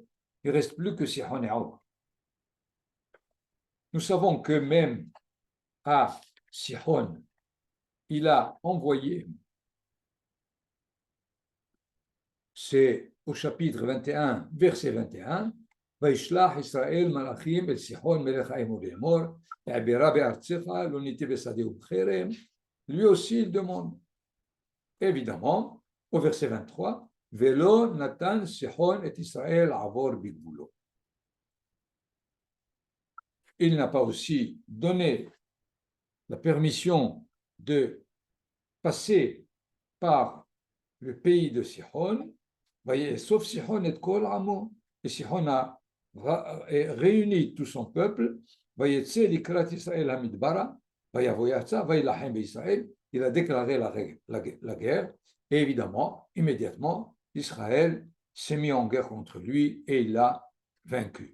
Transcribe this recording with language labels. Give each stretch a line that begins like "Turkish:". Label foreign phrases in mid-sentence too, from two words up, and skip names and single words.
French: Il ne reste plus que Sihon et Og. Nous savons que même à Sihon, il a envoyé, c'est au chapitre 21, verset 21,
Hebrew: וישלח ישראל מלאכים אל סיחון מלך האמור לאמור, העברה בארצך לא ניתי בשדה ובחרם.
French: Lui aussi il demande, évidemment, au verset 23,
Hebrew: ולא נתן סיחון את ישראל עבור בגבולו.
French: Il n'a pas aussi donné la permission de passer par le pays de Sihon, voyez, sauf Sihon et
Hebrew: כל עמו.
French: Et Sihon a réuni tout son peuple, voyez, l'
Hebrew: לקראת ישראל המדברה,
French: Israël, il a déclaré la guerre, et évidemment, immédiatement, Israël s'est mis en guerre contre lui et il l'a vaincu.